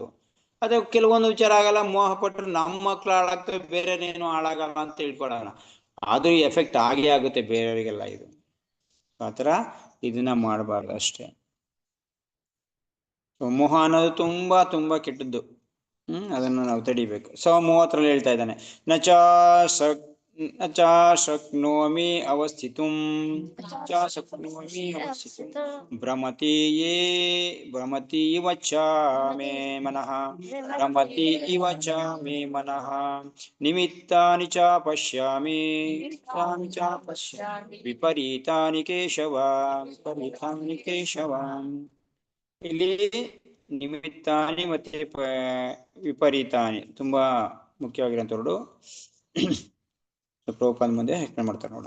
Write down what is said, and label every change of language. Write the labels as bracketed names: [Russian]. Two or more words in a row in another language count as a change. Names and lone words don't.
[Kannada] ಅದೇ ಕೆಲವೊಂದು ವಿಚಾರ ಆಗಲ್ಲ, ಮೋಹ ಪಟ್ಟರು ನಮ್ಮ ಮಕ್ಳು ಹಾಳಾಗ್ತವೆ, ಬೇರೆನೇನು ಹಾಳಾಗಲ್ಲ ಅಂತ ತಿಳ್ಕೊಳೋಣ. ಆದ್ರೂ ಎಫೆಕ್ಟ್ ಆಗೇ ಆಗುತ್ತೆ ಬೇರೆಯವರಿಗೆಲ್ಲ. ಇದು ಆತರ ಇದನ್ನ ಮಾಡಬಾರ್ದು ಅಷ್ಟೇ. ಮೋಹ ಅನ್ನೋದು ತುಂಬಾ ತುಂಬಾ ಕೆಟ್ಟದ್ದು. ಅದನ್ನು ನಾವು ತಡಿಬೇಕು. 30ರಲ್ಲಿ ಹೇಳ್ತಾ ಇದ್ದಾನೆ, [Sanskrit] ನಚ ಶಕ್ನೋಮಿ ಅವಸ್ಥಿತುಂ ಭ್ರಮತಿ ಇವ ಚ ಮೇ ಮನಃ ನಿಮಿತ್ತಾನಿ ಚ ಪಶ್ಯಾಮಿ ವಿಪರೀತಾನಿ ಕೇಶವ. [Kannada] ಇಲ್ಲಿ ನಿಮಿತ್ತಾನಿ ಮತ್ತೆ ವಿಪರೀತಾನಿ ತುಂಬಾ ಮುಖ್ಯವಾಗಿರೋಂಥವ್ರು. ಪ್ರಭುಪಾದ ಮುಂದೆ ಎಕ್ಸ್ಪ್ಲೇನ್ ಮಾಡ್ತಾರೆ, ನೋಡೋಣ.